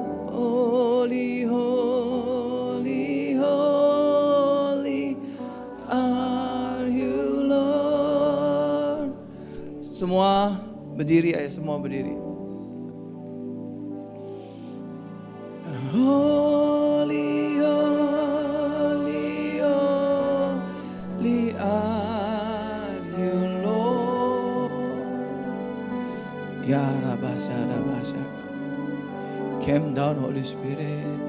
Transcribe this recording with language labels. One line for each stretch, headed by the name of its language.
English: Holy, holy, holy are you Lord.
Indonesian: Semua berdiri, ayo semua berdiri.
English: Holy, holy, holy are you Lord. Ya Rabasha, came down Holy Spirit.